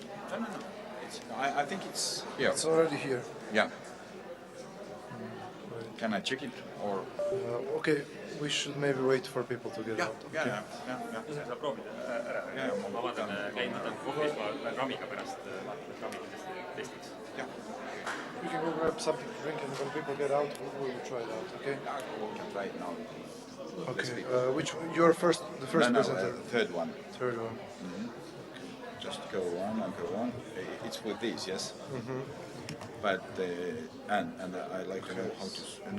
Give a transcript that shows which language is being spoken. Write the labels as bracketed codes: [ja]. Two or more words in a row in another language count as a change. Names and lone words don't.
[en] I think it's here. It's already here. Yeah. Right. Can I check it or? Okay, we should maybe wait for people to get out. Okay. [et] Saab proovida ära. Ma vaatan, käin võtan kohvis, ma lähen ramiga pärast, vaatan, et rami kindlasti testiks. [en] You can go grab something to drink, and when people get out, we will try it out. Okay. We can try it now. Okay. Which you're first? The first presenter. Third one. Third one. Just go on and go on. It's with these, yes. But and I like to know how to.